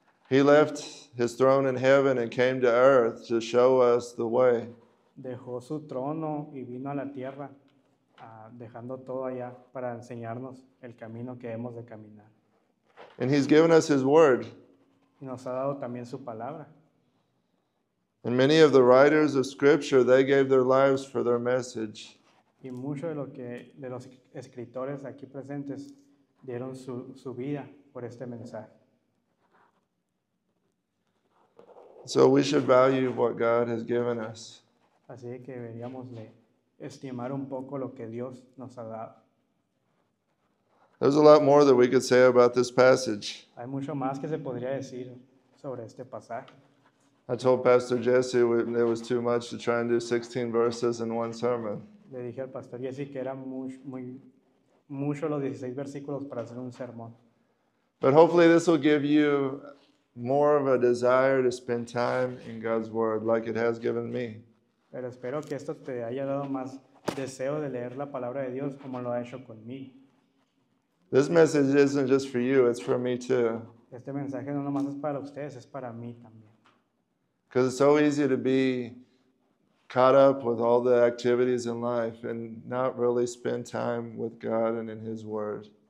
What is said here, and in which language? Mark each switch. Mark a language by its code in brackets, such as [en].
[en] He left his throne in heaven and came to earth to show us the way. [es] Dejó su trono y vino a la tierra, dejando todo allá para enseñarnos el camino que hemos de caminar. [en] And he's given us his word. [es] Y nos ha dado también su palabra. [en] And many of the writers of scripture, they gave their lives for their message. [es] Y muchos de los escritores aquí presentes dieron su vida por este mensaje. [en] So we should value what God has given us. [es] Así que deberíamos de estimar un poco lo que Dios nos ha dado. [en] There's a lot more that we could say about this passage. [es] Hay mucho más que se podría decir sobre este pasaje. [en] I told Pastor Jesse it was too much to try and do 16 verses in one sermon. [es] Le dije al pastor Jesse que eran mucho los 16 versículos para hacer un sermón. [en] But hopefully this will give you more of a desire to spend time in God's word like it has given me. [es] Pero espero que esto te haya dado más deseo de leer la palabra de Dios como lo ha hecho conmigo. [en] This message isn't just for you, it's for me too. [es] Este mensaje no nomás es para ustedes, es para mí también. [en] Because it's so easy to be caught up with all the activities in life and not really spend time with God and in His Word.